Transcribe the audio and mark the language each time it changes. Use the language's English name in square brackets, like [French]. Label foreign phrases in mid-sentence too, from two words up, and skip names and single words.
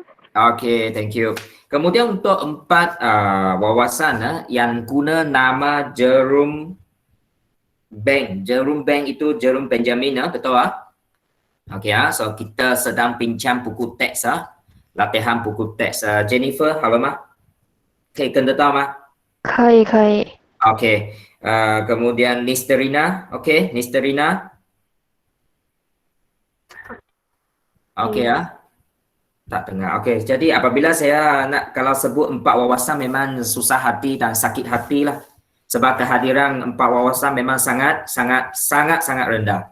[English] Okey, thank you. [Malay] Kemudian untuk 4 wawasan yang guna nama Jerome Bank. Jerome Bank itu Jerome Benjamin, betul ah? [English] Okey so [Malay] kita sedang bincang buku teks latihan buku teks. Jennifer, halo Ma. [Chinese] 可以跟得到吗？可以，可以。 [Malay] Okey. Kemudian Nisterina, okey, Nisterina. Okey tak dengar. Okey, jadi apabila saya nak kalau sebut 4 wawasan memang susah hati dan sakit hati lah. Sebab kehadiran 4 wawasan memang sangat rendah.